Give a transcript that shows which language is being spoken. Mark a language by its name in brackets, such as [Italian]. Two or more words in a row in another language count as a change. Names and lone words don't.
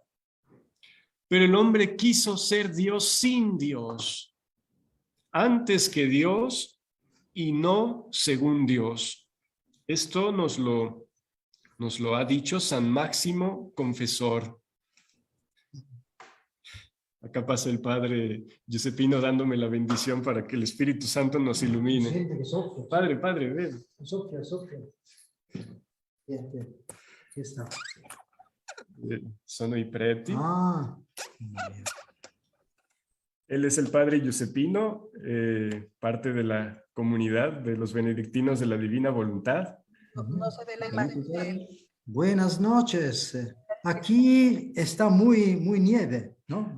[Spanish] Pero el hombre quiso ser Dios sin Dios, antes que Dios y no según Dios. Esto nos lo ha dicho San Máximo Confesor. Acá pasa el padre Giuseppino dándome la bendición para que el Espíritu Santo nos ilumine. Padre, ven. [Italian] Soffia. Chi sta? Sono i preti. Ah. [Spanish] Él es el padre Giuseppino, parte de la comunidad de los benedictinos de la Divina Voluntad. No se ve la imagen de él. Buenas noches. Aquí está muy nieve, ¿no?